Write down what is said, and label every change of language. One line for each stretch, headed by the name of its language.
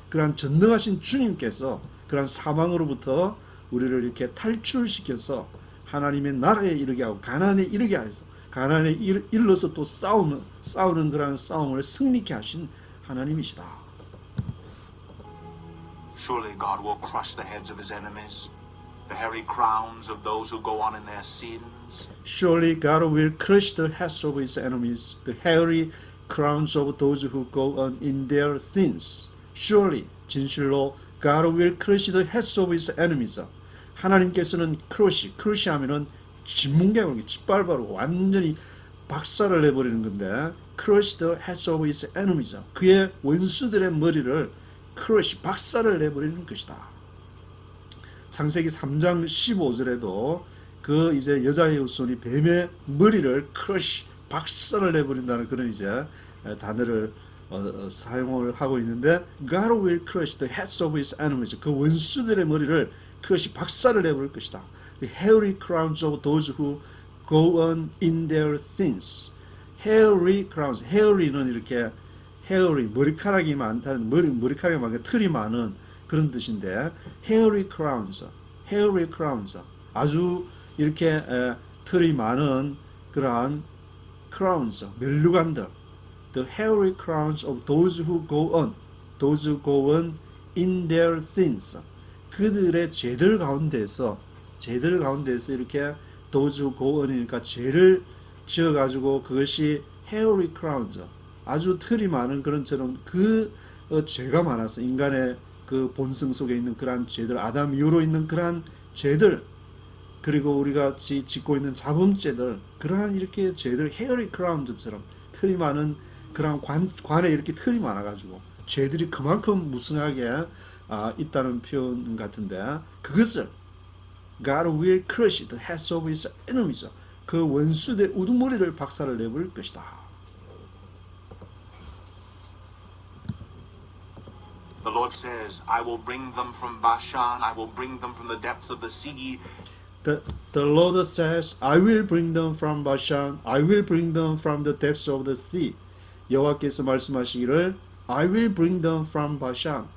Korean: 그러한 전능하신 주님께서 그러한 사망으로부터 우리를 이렇게 탈출시켜서 하나님의 나라에 이르게 하고 가나안에 이르게 하여서 가나안에 일러서 또 싸우는 그러한 싸움을 승리케 하신 하나님이시다.
English: Surely God will crush the heads of his enemies, the hairy crowns of those who go on in their sins. Surely God will crush the heads of his enemies, the hairy crowns of those who go on in their sins. Surely,
Korean: 진실로
English: God will crush the heads of his enemies.
Korean: 하나님께서는 crush 하면은 짓뭉개고 짓밟아로 완전히 박살을 내버리는 건데
English: crush the heads of his enemies.
Korean: 그의 원수들의 머리를 crush 박살을 내버리는 것이다. 창세기 3장 15절에도 그 이제 여자의 후손이 뱀의 머리를 크러쉬 박살을 내버린다는 그런 이제 단어를 사용을 하고 있는데
English: God will crush the heads of his enemies.
Korean: 그 원수들의 머리를 크러쉬 박살을 내버릴 것이다.
English: The hairy crowns of those who go on in their sins. hairy crowns.
Korean: hairy는 이렇게 hairy 머리카락이 많다는 머리카락이 많은 털이 많은 그런 뜻인데
English: hairy crowns. hairy crowns.
Korean: 아주 이렇게 털이 많은 그러한 crowns, 멸류관들.
English: The hairy crowns of those who go on in their sins.
Korean: 그들의 죄들 가운데서 이렇게
English: those who go on
Korean: 이니까 죄를 지어가지고 그것이
English: hairy crowns,
Korean: 아주 털이 많은 그런처럼 그 죄가 많아서 인간의 그 본성 속에 있는 그러한 죄들, 아담 이후로 있는 그러한 죄들, 그리고 우리가 짓고 있는 자범죄들, 그러한 이렇게 죄들
English: hairy crowns
Korean: 처럼 털이 많은 그런 관에 이렇게 털이 많아가지고 죄들이 그만큼 무성하게 있다는 표현 같은데 그것을
English: God will crush the heads of his enemies.
Korean: 그 원수들의 우두머리를 박살을 내버릴 것이다.
English: The Lord says, I will bring them from Bashan, I will bring them from the depths of the sea. The Lord says, I will bring them from Bashan, I will bring them from the depths of the sea.
Korean: 여호와께서 말씀하시기를
English: I will bring them from Bashan.